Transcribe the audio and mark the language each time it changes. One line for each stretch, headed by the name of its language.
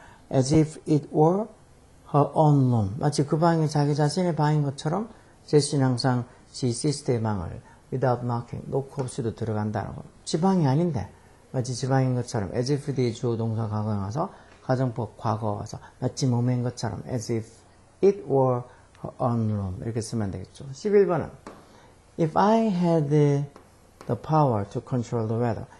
English: as if it were her own room.
Korean: 마치 그 방이 자기 자신의 방인 것처럼 제시는 항상 지 시스터의 방을
English: without knocking,
Korean: 노크 없이도 들어간다는 거. 지 방이 아닌데 마치 지 방인 것처럼 as if 뒤에 주어 동사 과거형 와서 가정법 과거 와서 마치 몸인 것처럼
English: as if it were her own room
Korean: 이렇게 쓰면 되겠죠.
English: 11번은 if I had the power to control the weather.